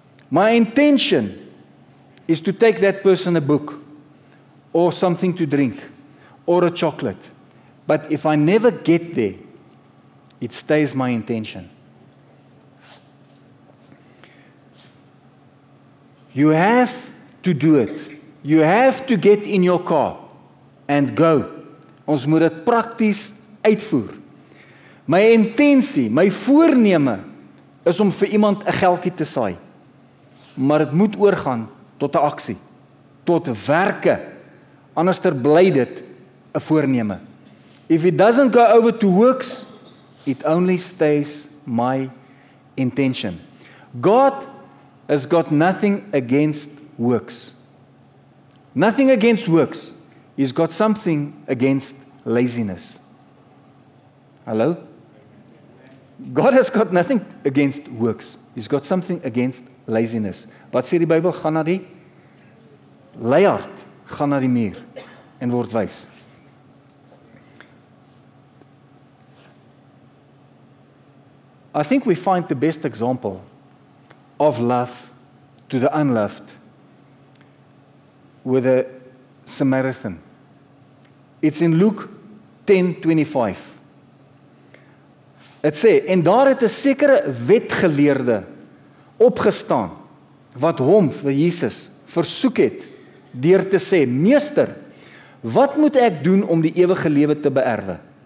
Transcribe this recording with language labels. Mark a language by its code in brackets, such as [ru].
[en] My intention is to take that person a book or something to drink or a chocolate. But if I never get there, it stays my intention. You have to do it. You have to get in your car and go. [af] Ons moet dit prakties uitvoer. My intensie, my voorneme is om vir iemand 'n geldjie te saai. Maar dit moet oorgaan tot 'n aksie, tot werke. Anderster bly dit 'n voorneme. [en] If it doesn't go over to works, it only stays my intention. God has got nothing against works. Nothing against works. He's got something against laziness. Hello? God has got nothing against works. He's got something against laziness. [af] Wat sê die Bybel? Gaan na die leiaard, gaan na die muur en word wys. [en] I think we find the best example of love to the unloved with a Samaritan. It's in Luke 10:25. [af] Dit sê, en daar het 'n sekere wetgeleerde opgestaan wat hom vir Jesus versoek het deur te sê, Meester, wat moet ek doen om die ewige lewe te beerwe?